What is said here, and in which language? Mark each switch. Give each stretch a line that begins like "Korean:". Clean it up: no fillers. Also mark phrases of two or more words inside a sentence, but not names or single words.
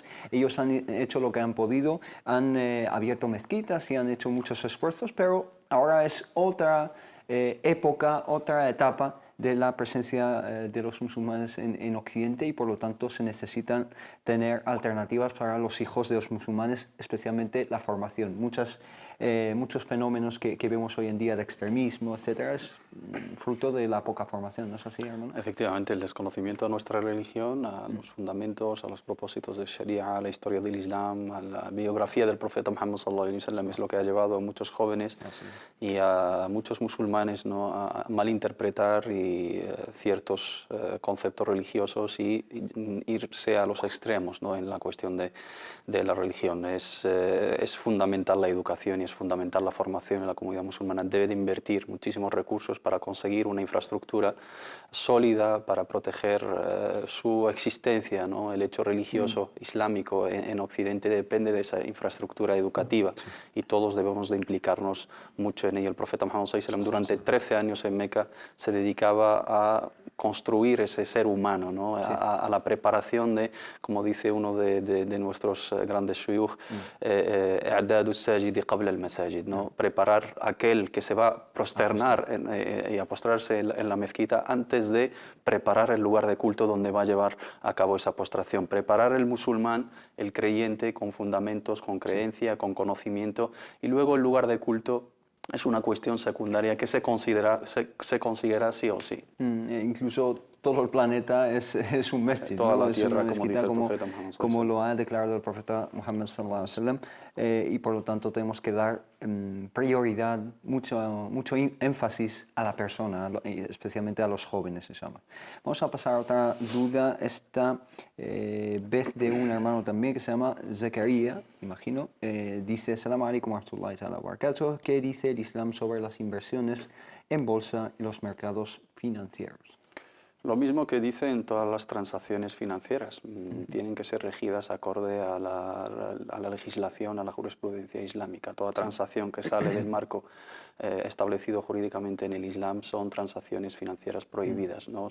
Spanish: Ellos han hecho lo que han podido, han abierto mezquitas y han hecho muchos esfuerzos, pero ahora es otra época, otra etapa de la presencia de los musulmanes en Occidente y por lo tanto se necesitan tener alternativas para los hijos de los musulmanes, especialmente la formación. Muchos fenómenos que vemos hoy en día de extremismo, etcétera, es fruto de la poca formación, ¿no es así, hermano? Efectivamente, el desconocimiento de nuestra religión, a los fundamentos, a los propósitos de Sharia, a la historia del Islam, a la biografía del profeta Muhammad
Arabic: صلى الله عليه وسلم
Spanish: es lo que ha llevado a muchos jóvenes y a muchos musulmanes, ¿no?, a malinterpretar ciertos conceptos religiosos y irse a los extremos, ¿no?, en la cuestión de la religión. Es fundamental la educación y es fundamental la formación en la comunidad musulmana. Debe de invertir muchísimos recursos para conseguir una infraestructura sólida para proteger su existencia, ¿no? El hecho religioso islámico en Occidente depende de esa infraestructura educativa y todos debemos de implicarnos mucho en ello. El profeta Muhammad
Arabic: صلى الله عليه وسلم
Spanish: durante 13 años en Meca se dedicaba a construir ese ser humano, ¿no? A la preparación de, como dice uno de nuestros grandes shuyukh,
Arabic: إعداد الساجد قبل المساجد,
Spanish: ¿no? Preparar aquel que se va a prosternar y a postrarse en la mezquita antes de preparar el lugar de culto donde va a llevar a cabo esa postración. Preparar el musulmán, el creyente, con fundamentos, con creencia, con conocimiento, y luego el lugar de culto es una cuestión secundaria que se considera sí o sí. Incluso todo el planeta es un masjid, toda ¿no? la tierra, es una como dice el mezquita, profeta Muhammad como lo ha declarado el profeta Muhammad
Arabic: صلى الله عليه وسلم,
Spanish: y por lo tanto tenemos que dar prioridad, mucho énfasis a la persona, especialmente a los jóvenes, inshallah. Vamos a pasar a otra duda, esta vez de un hermano también que se llama Zakaria, imagino, dice:
Arabic: السلام عليكم ورحمة الله وبركاته.
Spanish: ¿Qué dice el Islam sobre las inversiones en bolsa y los mercados financieros? Lo mismo que dice en todas las transacciones financieras, tienen que ser regidas acorde a la legislación, a la jurisprudencia islámica. Toda transacción que sale del marco establecido jurídicamente en el Islam son transacciones financieras prohibidas, ¿no?